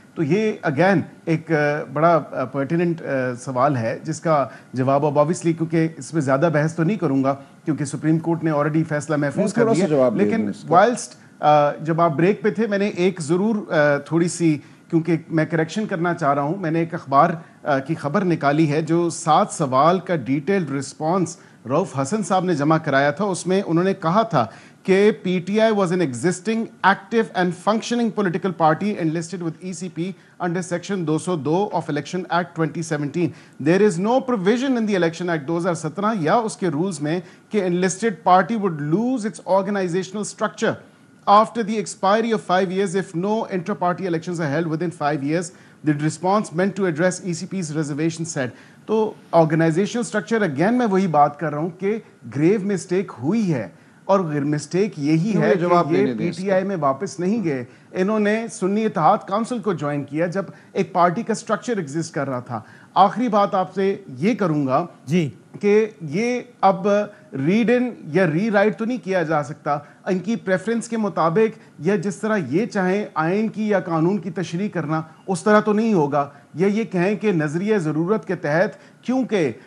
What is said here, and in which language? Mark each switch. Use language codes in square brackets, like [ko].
[ur] تو یہ اگین ایک بڑا پرٹیننٹ سوال ہے جس کا جواب اب آبویسلی، کیونکہ اس میں زیادہ بحث تو نہیں کروں گا کیونکہ سپریم کورٹ نے آلریڈی فیصلہ محفوظ کر دیا. لیکن وائلسٹ جب آپ بریک پہ تھے میں نے ایک ضرور تھوڑی سی، کیونکہ میں کریکشن کرنا چاہ رہا ہوں، میں نے ایک اخبار کی خبر نکالی ہے جو 7 سوال کا ڈیٹیلڈ رسپانس رؤف حسن صاحب نے جمع کرایا تھا. اس میں انہوں نے کہا تھا کہ [en] PTI was an existing active and functioning political party enlisted with ECP under section 202 of Election Act 2017. There is no provision in the Election Act 2017 [ur] یا اس کے رولز میں کہ [en] enlisted party would lose its organizational structure after the expiry of 5 years if no inter-party elections are held within 5 years. The response meant to address ECP's reservation said. [ur] تو organisational structure again میں وہی بات کر رہا ہوں کہ گریو mistake ہوئی ہے، اور مسٹیک یہی ہے کہ یہ PTI میں واپس نہیں گئے. انہوں نے سنی اتحاد کونسل کو جوائن کیا جب ایک پارٹی کا اسٹرکچر ایگزسٹ کر رہا تھا. آخری بات آپ سے یہ کروں گا جی کہ یہ اب ریڈ ان یا ری رائٹ تو نہیں کیا جا سکتا ان کی پریفرنس کے مطابق، یا جس طرح یہ چاہیں آئین کی یا قانون کی تشریح کرنا اس طرح تو نہیں ہوگا، یا یہ کہیں کہ نظریہ ضرورت کے تحت کیونکہ